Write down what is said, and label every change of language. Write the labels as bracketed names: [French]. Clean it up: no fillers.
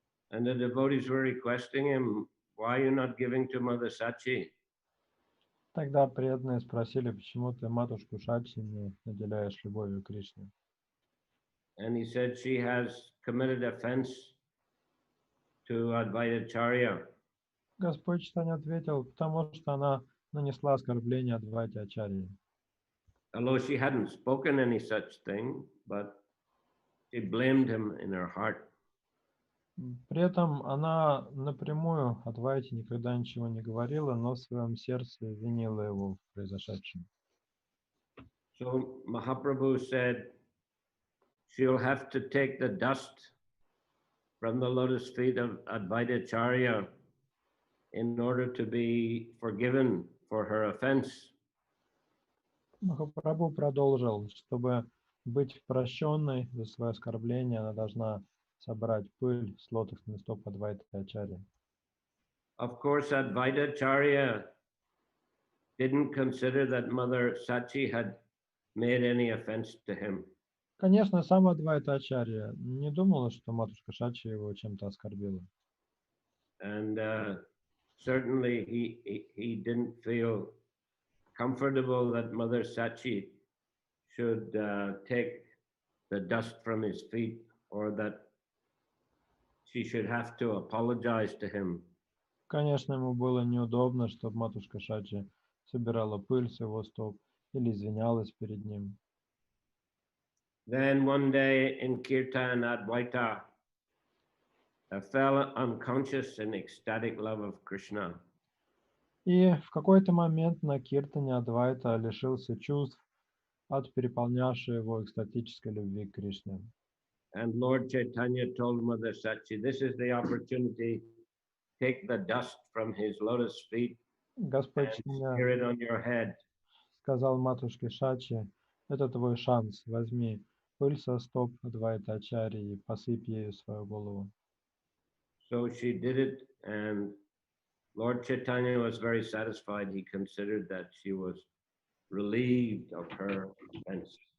[English] And the devotees were requesting him, why are you not giving to Mother Sachi? [Russian] Тогда преданные спросили, почему ты матушку Шачи не наделяешь любовью к Кришне. [English] And he said she has committed offense to Advaita Acharya. [Russian] Господь Чайтанья ответил, потому что она нанесла оскорбление Адвайте Ачарье. [English] Although she hadn't spoken any such thing, but she blamed him in her heart. [Russian] При этом она напрямую Адвайте никогда ничего не говорила, но в своем сердце винила его в произошедшем. [English] So Mahaprabhu said she'll have to take the dust from the lotus feet of Advaita Acharya in order to be forgiven for her offense. [Russian] Махапрабху продолжил, чтобы быть прощенной за свое оскорбление, она должна собрать пыль с лотосных стоп Адвайты Ачарьи. [English] Of course, Advaita Acharya didn't consider that Mother Sachi had made any offense to him. [Russian] Конечно, сам Адвайта Ачарья не думала, что матушка Шачи его чем-то оскорбила. [English] And certainly he didn't feel comfortable that Mother Sachi should take the dust from his feet, or that she should have to apologize to him. [Russian] Конечно, ему было неудобно, чтобы матушка Шачи собирала пыль с его стоп или извинялась перед ним. [English] Then one day in Kirtan, Advaita fell unconscious in ecstatic love of Krishna. [Russian] И в какой-то момент на Киртане Адвайта лишился чувств от переполнявшей его экстатической любви к Кришне. [English] And Lord Chaitanya told Mother Sachi, this is the opportunity, take the dust from his lotus feet [Russian] Господь [English] and [Russian] Чайтанья [English] smear it on your head. [Russian] сказал матушке Шачи, это твой шанс, возьми пыль со стоп Адвайта Ачарьи и посыпь ею свою голову. [English] So she did it, and Lord Chaitanya was very satisfied. He considered that she was relieved of her offense.